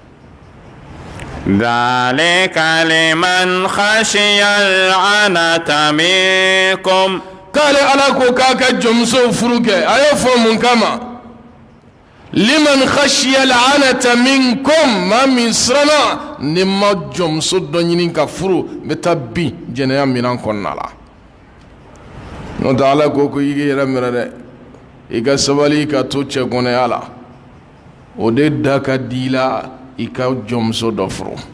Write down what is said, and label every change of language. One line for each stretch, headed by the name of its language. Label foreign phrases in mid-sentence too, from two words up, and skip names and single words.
Arabic: ذلك لمن خشي العنة منكم
Bambara: k'ale ala ko k'a ka jɔnmuso furu kɛ a ye fɔ mun kama
Arabic: لمن خشي العنت منكم
Bambara: maa min siranna ni ma jɔnmuso dɔ ɲini ka furu n bɛ taa bin jɛnɛya minan kɔnɔna la n'o tɛ ala ko i k'i yɛrɛ minɛ dɛ i ka sabali ka to cɛgɔnɛya la o de da ka di i la i ka jɔnmuso dɔ furu